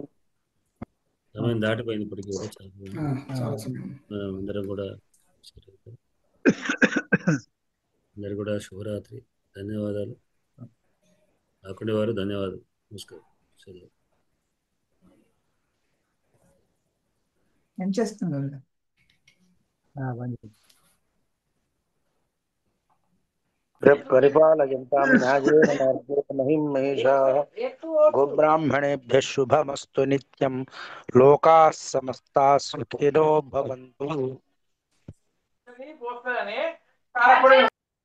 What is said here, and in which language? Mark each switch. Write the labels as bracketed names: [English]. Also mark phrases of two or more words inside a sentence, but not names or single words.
[Telugu] సమయం దాటిపోయింది ఇప్పటికీ కూడా. అందరం కూడా అందరు కూడా శుభరాత్రి. ధన్యవాదాలు. అక్కడి వారు ధన్యవాదాలు. నమస్కారం. సెలవు. ఏం చేస్తున్నారు? [Sanskrit] పరిపాలయంతాం న్యాయేన మార్గేణ మహిం మహేషాః గోబ్రాహ్మణేభ్యः శుభమస్తు నిత్యం. లోకాः సమస్తాः సుఖినో భవంతు.